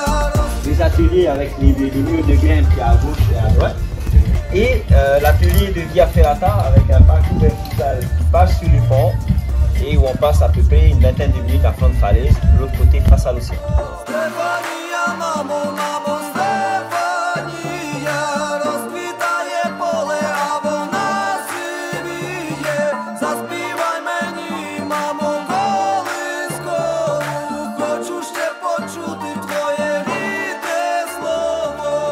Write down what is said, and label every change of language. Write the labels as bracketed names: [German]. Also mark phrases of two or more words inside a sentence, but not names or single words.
[French] Des ateliers avec les murs de grimpe qui est à gauche et à droite. Et l'atelier de via ferrata avec un parcours vertical qui passe sur le pont et où on passe à peu près une vingtaine de minutes à flanc de falaise, de l'autre côté face à l'océan. [Ukrainian] Стефанія, мамо, Стефанія, розквітає поле, а вона сивіє. Заспівай мені, мамо, колискову, хочу ще почути твоє рідне слово.